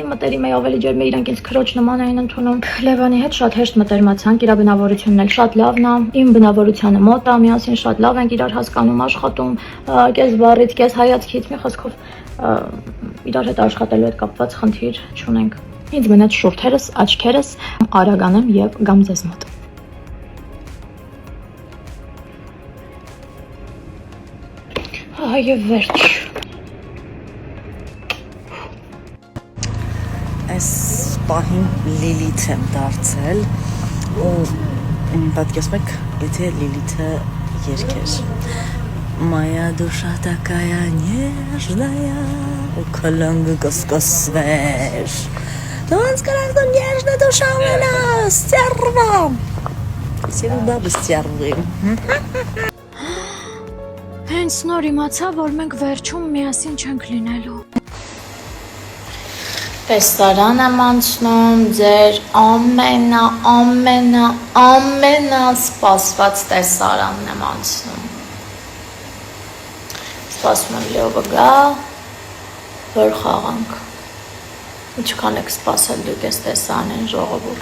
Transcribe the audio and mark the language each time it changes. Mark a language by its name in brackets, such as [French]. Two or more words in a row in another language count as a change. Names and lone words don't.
[Armenian] մտերիմ էի, ավելի ջերմ էի, իրանք ինձ քրոջ նման էին ընդունում։ Լևոնի հետ շատ հեշտ մտերմացանք, իր բնավորությունն էլ շատ լավն է, իմ բնավորությանը մոտ է, միասին շատ լավ ենք իրար հասկանում, աշխատում, կես բառից, կես հայացքից, մի խոսքով իրար հետ աշխատելու հետ կապված խնդիր չունենք։ Ինձ մնաց շուրթերս, աչքերս, արագանեմ եւ գամ ձեզ մոտ։ Այո, վերջ։ Այս պահին Լիլիթ եմ դարձել ու պատկերացնում եք, եթե Լիլիթը երգեր [Russian] Моя душа такая нежная, у колонны каскосвеш. Но он сказал, что нежная душа у меня стерва. Все бабы стервы. [Armenian] Հենց նոր իմացա, որ մենք վերջում միասին չենք լինելու։ Տեսարան եմ անցնում, ձեր ամենասպասված տեսարանն եմ անցնում։ Սպասում եմ Լյովը գա, որ խաղանք։ Ինչքան եք սպասել դուք այս տեսարանին ժողովուրդ։